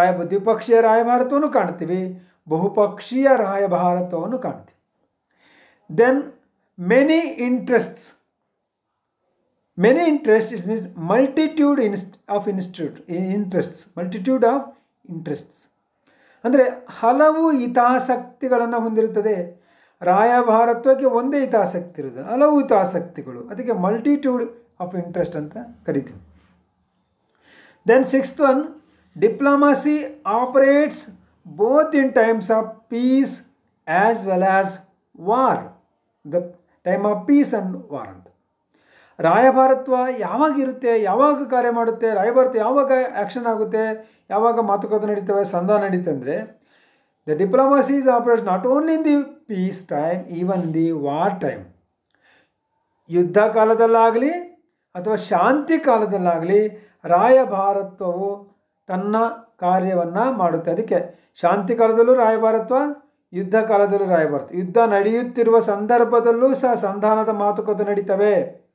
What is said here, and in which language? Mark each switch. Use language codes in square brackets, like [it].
[kn] ದ್ವಿಪಕ್ಷೀಯ ರಾಯಭಾರತ್ವವನ್ನು ಕಾಣ್ತೀವಿ, ಬಹುಪಕ್ಷೀಯ ರಾಯಭಾರತ್ವವನ್ನು ಕಾಣ್ತೀವಿ. [en] Then many interests. Many interests, it means multitude of interests, multitude of interests. [kn] ಅಂದರೆ ಹಲವು ಹಿತಾಸಕ್ತಿಗಳನ್ನು ಹೊಂದಿರುತ್ತದೆ. ರಾಯಭಾರತ್ವಕ್ಕೆ ಒಂದೇ ಹಿತಾಸಕ್ತಿ ಇರುವುದು, ಹಲವು ಹಿತಾಸಕ್ತಿಗಳು, ಅದಕ್ಕೆ [en] multitude of interest [kn] ಅಂತ ಕರಿತೀವಿ. [en] Then sixth one, diplomacy operates both in times of peace as well as war. The time of peace and war [kn] ಅಂತ. ರಾಯಭಾರತ್ವ ಯಾವಾಗಿರುತ್ತೆ, ಯಾವಾಗ ಕಾರ್ಯ ಮಾಡುತ್ತೆ, ರಾಯಭಾರತ್ವ ಯಾವಾಗ ಆ್ಯಕ್ಷನ್ ಆಗುತ್ತೆ, ಯಾವಾಗ ಮಾತುಕತೆ ನಡೀತವೆ, ಸಂಧಾನ ನಡೀತೆ ಅಂದರೆ [en] The diplomacy is operates not only in the peace time, even in the war time. [kn] ಯುದ್ಧ ಕಾಲದಲ್ಲಾಗಲಿ ಅಥವಾ ಶಾಂತಿ ಕಾಲದಲ್ಲಾಗಲಿ ರಾಯಭಾರತ್ವವು ತನ್ನ ಕಾರ್ಯವನ್ನು ಮಾಡುತ್ತೆ. ಅದಕ್ಕೆ ಶಾಂತಿ ಕಾಲದಲ್ಲೂ ರಾಯಭಾರತ್ವ, ಯುದ್ಧ ಕಾಲದಲ್ಲೂ ರಾಯಭಾರತ್ವ. ಯುದ್ಧ ನಡೆಯುತ್ತಿರುವ ಸಂದರ್ಭದಲ್ಲೂ ಸಹ ಸಂಧಾನದ ಮಾತುಕತೆ ನಡೀತವೆ.